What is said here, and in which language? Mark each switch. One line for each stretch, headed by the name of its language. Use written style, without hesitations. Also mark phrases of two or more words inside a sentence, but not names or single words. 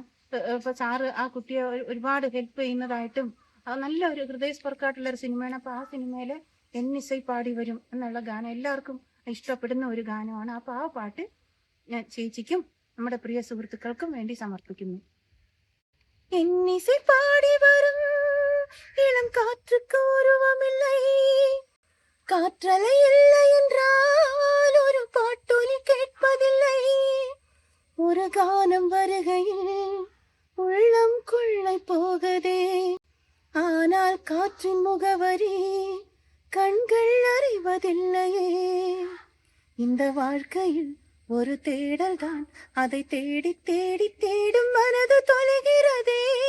Malayalam: ഇപ്പൊ സാറ് ആ കുട്ടിയെ ഒരുപാട് ഹെൽപ്പ് ചെയ്യുന്നതായിട്ടും നല്ല ഒരു ഹൃദയസ്പർക്കായിട്ടുള്ള ഒരു സിനിമയാണ്. അപ്പൊ ആ സിനിമയിലെ എന്നിസൈ പാടി വരും എന്നുള്ള ഗാനം എല്ലാവർക്കും ഇഷ്ടപ്പെടുന്ന ഒരു ഗാനമാണ്. അപ്പൊ ആ പാട്ട് ഞാൻ ചേച്ചിക്കും നമ്മുടെ പ്രിയ സുഹൃത്തുക്കൾക്കും വേണ്ടി സമർപ്പിക്കുന്നു.
Tamil: എന്നിസை பாடி வரும் இளம் காற்றுக்கு உருவமில்லை, காற்றலை இல்லை என்றால் ஒரு பாட்டொலி கேட்பதில்லை, ஒரு கானம் வருகையில் உள்ளம் கொள்ளை போகதே, ஆனால் காற்றின் முகவரி கண்கள் அறிவதில்லையே, இந்த வாழ்க்கையில் ஒரு தேடல் தான், அதை தேடி தேடி தேடும் மனது தொலைகிறதே.